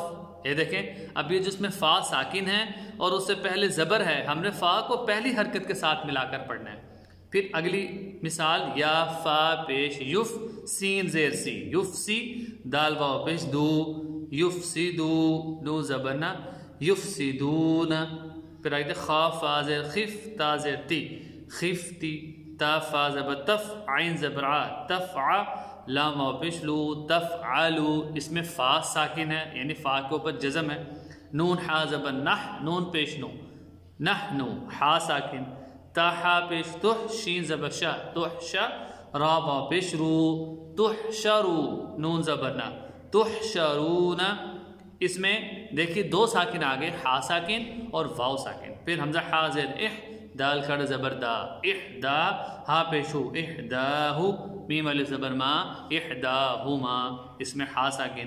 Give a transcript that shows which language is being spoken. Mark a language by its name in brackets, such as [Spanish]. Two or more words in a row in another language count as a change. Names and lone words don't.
[Urdu] یہ دیکھیں اب یہ جس میں فا ساکن ہے اور اس سے پہلے زبر ہے، ہم نے فا کو پہلی حرکت کے ساتھ ملا کر پڑھنا ہے۔ پھر اگلی مثال یا فا پیش یف، سین زیر سی، یف سی، دال واو پیش دو، یف سی دو، دو زبر نا، یف سی دون۔ پھر آگے خا فا زیر خف، تا زیر تی، خفتی، تا فا زبر تف، عین زبر ع، تفع، لام واو پیش لو، تفعلو۔ اس میں فا ساکن ہے یعنی فا کے اوپر جزم ہے۔ نون حا زبر نح، نون پیش نو، نحنو، حا ساکن، تا حا پیش تح، شین زبر شا، تحشا، را واو پیش رو، تحشرو، نون زبر نا، تحشرون۔ اس میں دیکھیے دو ساکن آگے، حا ساکن اور واو ساکن۔ پھر حمزہ حا زیر اح، دال کھڑا زبر دا، احدا، ہا پیشو احداہو، میم علیہ زبر ما، احداہما، اس میں حا ساکن۔